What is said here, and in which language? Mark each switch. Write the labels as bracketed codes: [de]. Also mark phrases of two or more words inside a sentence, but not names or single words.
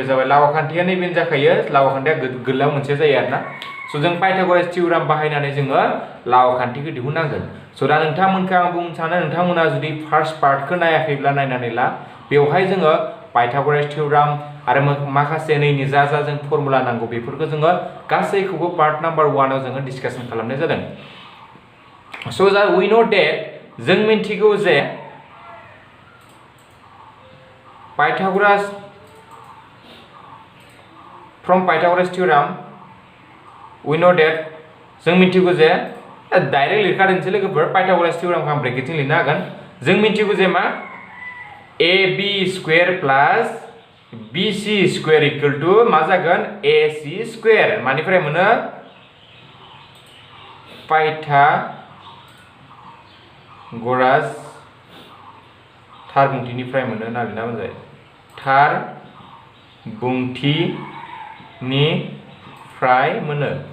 [brx] जाबाय लाव आखान्थिया नैबेनो जाखायो लाव आखान्थिया गोलाव मोनसे जायो आरोना सो जों पाइथागोरास थियोराम बाहायनानै जोङो लाव आखान्थिखौ दिहुननांगोन सो दा नोंथांमोनखौ आं बुंनो सानो नोंथांमोना जुदि फार्स्ट पार्टखौ नायाखैब्ला नायनानै ला बेवहाय जोङो पाइथागोरास थियरम आरो माखासे नैनि जा जों फर्मुला नांगौ बेफोरखौ जोङो गासैखौबो पार्ट नाम्बार 1 आव जोङो डिसकासन खालामनाय जादों सो दा [en] we know that [brx] जों मिन्थिगौ जे [en] Pythagoras from Pythagoras theorem we know that [brx] जों मिन्थिगौ जे डाइरेक्ट लिरखादोंसै लोगोफोर Pythagoras theorem खौ आं ब्रेकेटजों लिरनो हागोन जों मिन्थिगौ जे मा ab [en] square plus bc square equal to [brx] मा जागोन ac स्क्वायर मानिफ्राय मोनो Pythagoras थार बुंथिनिफ्राय मोनो ना लिरना मोनबाय थार बुंथिनिफ्राय मोनो